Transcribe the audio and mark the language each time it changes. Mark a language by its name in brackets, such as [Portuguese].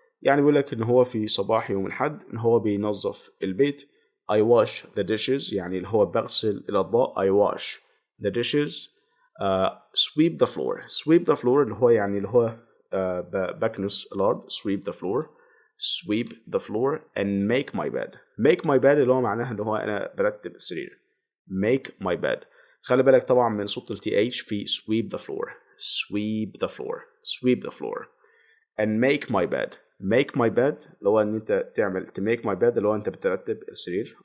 [Arabic] يعني بيقول لك إن هو في صباح يوم الأحد إن هو بينظف البيت. [English] I wash the dishes [Arabic] يعني اللي هو بغسل الأطباق. [English] I wash the dishes. Sweep the floor. Sweep the floor [Arabic] اللي هو يعني اللي هو بكنس الأرض. [English] Sweep the floor. Sweep the floor and make my bed. Make my bed [Arabic] اللي هو معناها اللي هو أنا برتب السرير. [English] Make my bed. [Arabic] خلي بالك طبعا من صوت ال TH في [English] sweep the floor. Sweep the floor. Sweep the floor. And make my bed. Make my bed [Arabic] اللي هو ان انت تعمل [English] to make my bed [Arabic] اللي هو انت بترتب السرير.